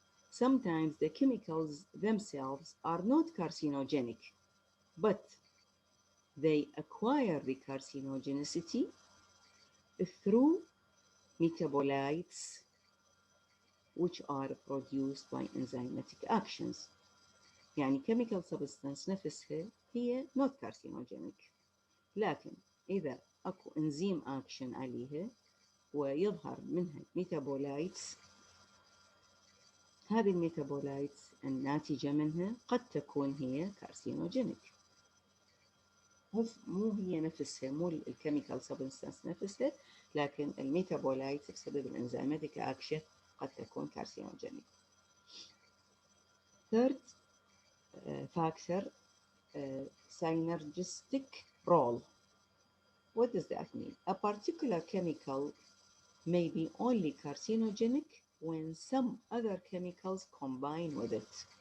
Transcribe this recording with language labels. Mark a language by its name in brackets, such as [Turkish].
[English] Sometimes the chemicals themselves are not carcinogenic, but they acquire the carcinogenicity through metabolites which are produced by enzymatic actions. [Arabic] يعني chemical substance نفسها هي [English] not carcinogenic، [Arabic] لكن إذا أكو إنزيم أكشن عليها ويظهر منها ميتابولايتس. هذه الميتابولايتس الناتجة منها قد تكون هي كارسينوجينيك. مو هي نفسها، مو الكيميكال سبستانس نفسها، لكن الميتابولايتس بسبب الانزيماتيك اكشن قد تكون كارسينوجينيك. [English] Third factor, synergistic role. What does that mean? A particular chemical may be only carcinogenic when some other chemicals combine with it.